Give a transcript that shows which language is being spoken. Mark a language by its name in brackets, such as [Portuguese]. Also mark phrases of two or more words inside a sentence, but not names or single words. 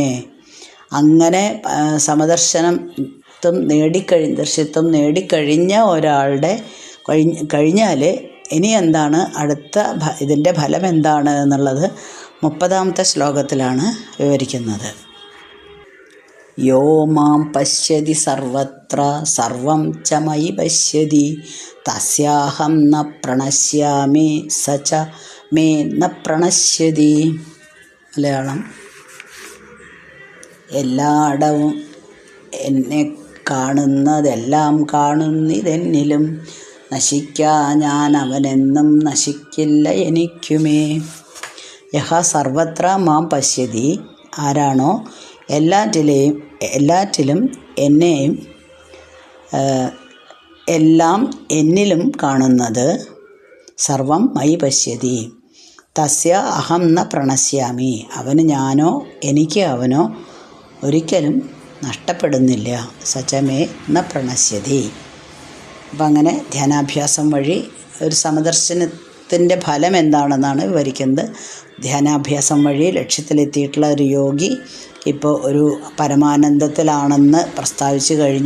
[Malayalam] അങ്ങനെ ദർശിത്വം നേടിക്കഴിഞ്ഞ ഒരാളുടെ കഴിഞ്ഞാൽ ഇനി എന്താണ് ഇതിൻ്റെ ഫലം എന്താണ് എന്നുള്ളത് 30ാമത്തെ ശ്ലോകത്തിലാണ് വിവരിക്കുന്നത്. [Sanskrit] യോ മാം പശ്യതി സർവത്ര സർവം ച മയി പശ്യതി തസ്യാഹം ന പ്രണശ്യാമി സ ച മേ ന പ്രണശ്യതി. [Malayalam] മലയാളം: എല്ലായിടവും എന്നെ കാണുന്നതെല്ലാം കാണുന്നിതെന്നിലും, നശിക്കാ ഞാൻ അവനെന്നും നശിക്കില്ല എനിക്കുമേ. [Sanskrit] യഹ സർവത്ര മാം പശ്യതി, [Malayalam] ആരാണോ എല്ലാറ്റിലും എന്നെയും എല്ലാം എന്നിലും കാണുന്നത്, [Sanskrit] സർവം മയി പശ്യതി തസ്യ അഹം ന പ്രണശ്യാമി, [Malayalam] അവന് ഞാനോ എനിക്ക് അവനോ ഒരിക്കലും നഷ്ടപ്പെടുന്നില്ല. [Sanskrit] സചമേ ന പ്രണശ്യതി. [Malayalam] അപ്പം അങ്ങനെ ധ്യാനാഭ്യാസം വഴി ഒരു സമദർശനത്തിൻ്റെ ഫലം എന്താണെന്നാണ് വിവരിക്കുന്നത്. ധ്യാനാഭ്യാസം വഴി ലക്ഷ്യത്തിലെത്തിയിട്ടുള്ള ഒരു യോഗി ഇപ്പോൾ ഒരു പരമാനന്ദത്തിലാണെന്ന് പ്രസ്താവിച്ചു കഴിഞ്ഞു.